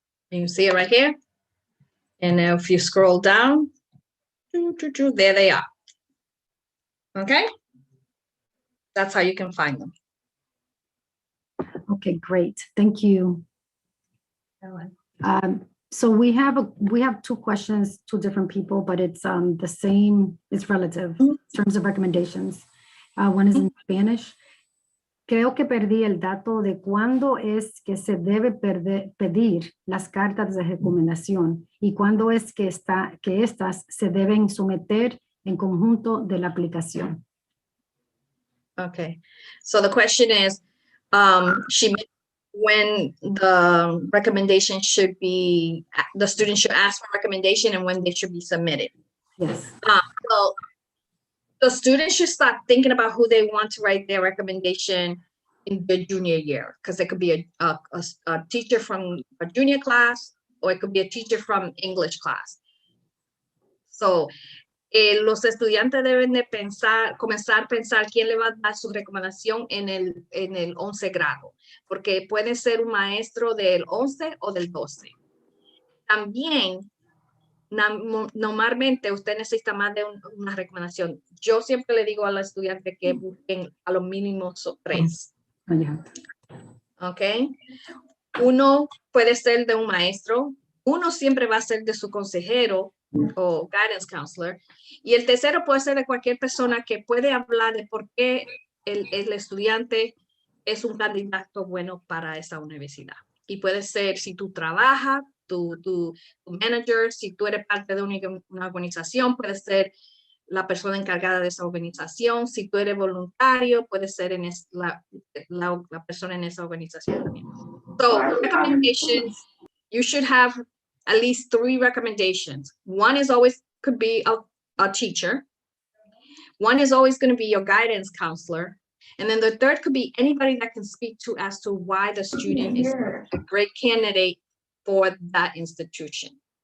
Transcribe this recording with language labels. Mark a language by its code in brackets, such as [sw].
[en] You see it right here? And now if you scroll down, there they are. Okay? That's how you can find them. Okay, great. Thank you. So we have two questions, two different people, but it's the same, it's relative in terms of recommendations. One is in Spanish. [es] Creo que perdí el dato de cuándo es que se debe pedir las cartas de recomendación y cuándo es que estas se deben someter en conjunto de la aplicación. [en] Okay, so the question is, she meant when the recommendation should be, the student should ask for recommendation and when they should be submitted. Yes. So the students should start thinking about who they want to write their recommendation in the junior year, because it could be a teacher from a junior class, or it could be a teacher from English class. [es] So los estudiantes deben de comenzar a pensar quién le va a dar su recomendación en el 11 grado, porque puede ser un maestro del 11 o del 12. También, normalmente usted necesita más de una recomendación. Yo siempre le digo a los estudiantes que busquen a lo mínimo 3. [en] Yeah. [es] ¿Ok? Uno puede ser de un maestro, uno siempre va a ser de su consejero o guidance counselor, y el tercero puede ser de cualquier persona que puede hablar de por qué el estudiante es un candidato bueno para esa universidad. Y puede ser si tú trabajas, tu manager, si tú eres parte de una organización, puede ser la persona encargada de esa organización. Si tú eres voluntario, puede ser la persona en esa organización también. [en] So, recommendations, you should have at least 3 recommendations. One is always could be a teacher. One is always going to be your guidance counselor. And then the third could be anybody that can speak to as to why the student is a great candidate for that institution.